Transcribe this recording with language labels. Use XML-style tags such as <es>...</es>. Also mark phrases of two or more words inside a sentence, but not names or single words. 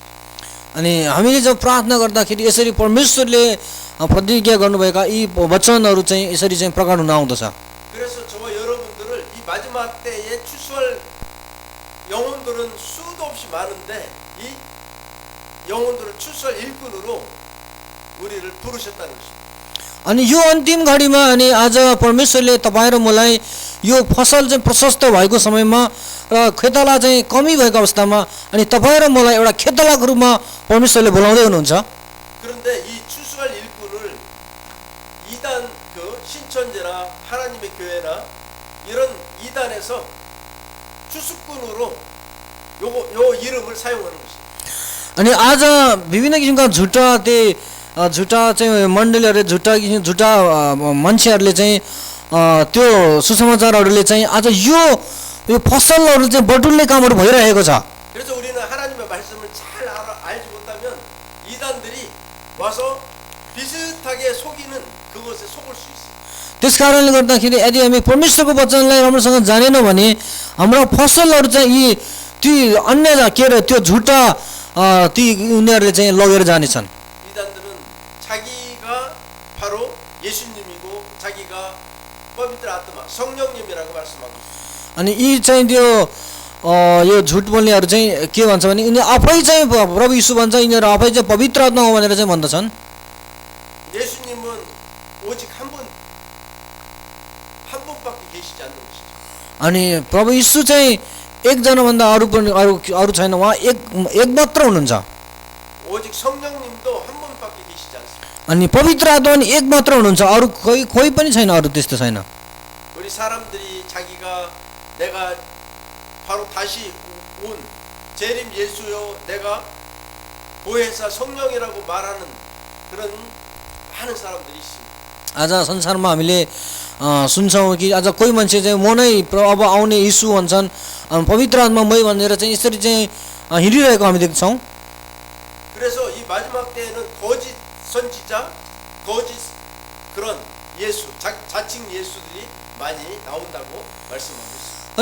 <ne>अनि हामीले जब प्रार्थना गर्दाखेरि यसरी परमेश्वरले प्रतिज्ञा गर्नुभएका यी वचनहरू चाहिँ यसरी चाहिँ प्रकट हुन आउँदछ।</ne> <ko>그래서 저와 여러분들을 이 마지막 때에 추수할 영혼들은 수도 없이 많은데 이 영혼들을 추수할 일꾼으로 우리를 부르셨다는 것입니다.</ko> <ne>अनि यो अन्तिम घडीमा अनि आज परमेश्वरले तपाईँ र मलाई यो फसल चाहिँ प्रशस्त भएको समयमा र खेताला चाहिँ कमी भएको अवस्थामा अनि तपाईँ र मलाई एउटा खेतालाको रूपमा परमेश्वरले बोलाउँदै हुनुहुन्छ।</ne> <ko>그런데 이 추수할 일꾼을 이단 그 신천지나 하나님의 교회나 이 이런 이단에서 추수꾼으로 요 이름을 사용하는 것입니다.</ko> <ne>अनि आज विभिन्न किसिमका झुटा चाहिँ मण्डलीहरूले झुटा मान्छेहरूले चाहिँ त्यो सुसमाचारहरूले चाहिँ आज यो फसलहरू चाहिँ बटुल्ने कामहरू भइरहेको छ।</ne> <ko>그래서 우리는 하나님의 말씀을 잘 알지 못하면 이단들이 와서 비슷하게 속이는 그것에 속을 수 있어요.</ko> <ne>त्यस कारणले गर्दाखेरि यदि हामी परमेश्वरको वचनलाई राम्रोसँग जानेनौँ भने हाम्रो फसलहरू चाहिँ ती अन्य के अरे त्यो झुटा ती उनीहरूले चाहिँ लगेर जानेछन्।</ne> <ko>이단들은 자기가 바로 예수님이고 자기가</ko> <ne>पवित्र आत्मा</ne> <ko>성령님이라고 말씀하고 있어요.</ko> <ne>अनि यी चाहिँ त्यो यो झुट बोल्नेहरू चाहिँ के भन्छ भने यिनी आफै चाहिँ प्रभु यीशु भन्छ, यिनीहरू आफै चाहिँ पवित्र आत्मा हो भनेर चाहिँ भन्दछन्।</ne> <ko>예수님은 오직 한 분밖에 계시지 않는 것이죠.</ko> <ne>अनि प्रभु यीशु चाहिँ एकजना भन्दा अरू छैन, उहाँ एक मात्र हुनुहुन्छ।</ne> <ko>오직 성령님도 한 분밖에 계시지 않습니다.</ko> <ne>अनि पवित्र आत्मा पनि एक मात्र हुनुहुन्छ, अरू कोही पनि छैन, अरू त्यस्तो छैन।</ne> <ko>우리 사람들이 자기가 내가 바로 다시 온 재림 예수요, 내가 보혜사 성령이라고 말하는 그런 많은 사람들이 있습니다.</ko> <ne>आज संसारमा हामीले सुन्छौँ कि आज कोही मान्छे चाहिँ म नै अब आउने यीशु भन्छन्, पवित्र आत्मा मै भनेर चाहिँ यसरी चाहिँ हिँडिरहेको हामी देख्छौँ।</ne> <ko>그래서 이 마지막 때에는 거짓 선지자, 거짓 그런 예수, 자칭 예수들이 많이 나온다고 말씀하고 있습니다.</ko>